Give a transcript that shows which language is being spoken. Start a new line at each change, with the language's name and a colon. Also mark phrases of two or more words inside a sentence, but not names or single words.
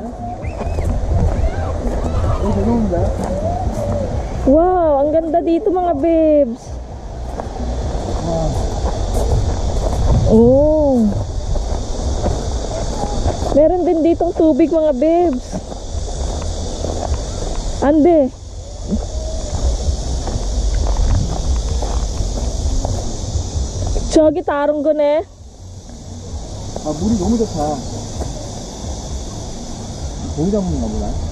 Filipino: Wow, ang ganda dito mga bebs. Oh. Meron din ditong tubig mga bebs.
Korean: Ande. 저기 다른 거네. 물이 너무 좋다. 고기 잡는가 보다.